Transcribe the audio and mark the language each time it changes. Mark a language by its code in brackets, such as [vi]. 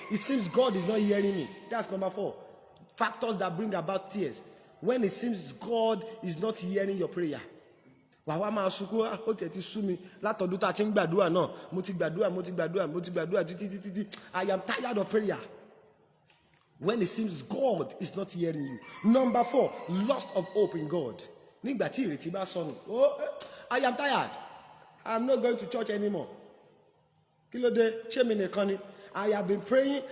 [en] It seems God is not hearing me. That's number 4. Factors that bring about tears. When it seems God is not hearing your prayer. [yo] Wàá máa sunkún ó tẹ̀ ti sú mi látọ̀dún tá a ti ń gbàdúrà náà. Mo ti gbàdúrà títí. [en] I am tired of prayer. When it seems God is not hearing you. Number 4, loss of hope in God. [yo] Nígbà tí ìrètí bá sọnù. [en] I am tired. I am not going to church anymore. [yo] Kí ló dé? Ṣé mi nìkan ni? [en] I have been praying.